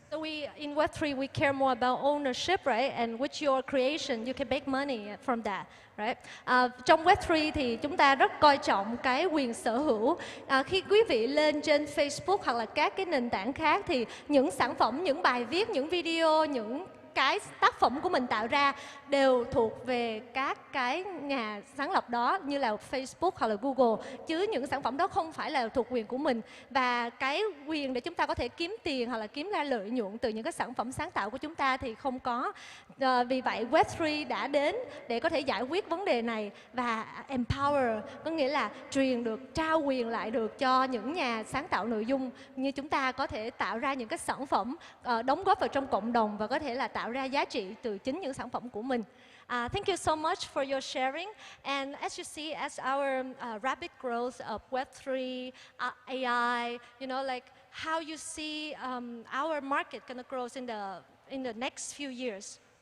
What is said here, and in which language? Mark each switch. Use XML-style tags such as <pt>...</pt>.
<en>So in Web3, we care more about ownership, right? And with your creation, you can make money from that, right?</en> <vi>Trong Web3 thì chúng ta rất coi trọng cái quyền sở hữu. Khi quý vị lên trên Facebook hoặc là các cái nền tảng khác thì những sản phẩm, những bài viết, những video, những cái tác phẩm của mình tạo ra đều thuộc về các cái nhà sáng lập đó, như là Facebook hoặc là Google, chứ những sản phẩm đó không phải là thuộc quyền của mình. Và cái quyền để chúng ta có thể kiếm tiền hoặc là kiếm ra lợi nhuận từ những cái sản phẩm sáng tạo của chúng ta thì không có. Vì vậy Web3 đã đến để có thể giải quyết vấn đề này và empower, có nghĩa là trao quyền lại được cho những nhà sáng tạo nội dung như chúng ta có thể tạo ra những cái sản phẩm đóng góp vào trong cộng đồng và có thể là tạo ra giá trị từ chính những sản phẩm của mình.</vi> <en>Thank you so much for your sharing. And as you see, as our rapid growth of Web3, AI, you know, like how you see our market gonna grow in the next few years.</en>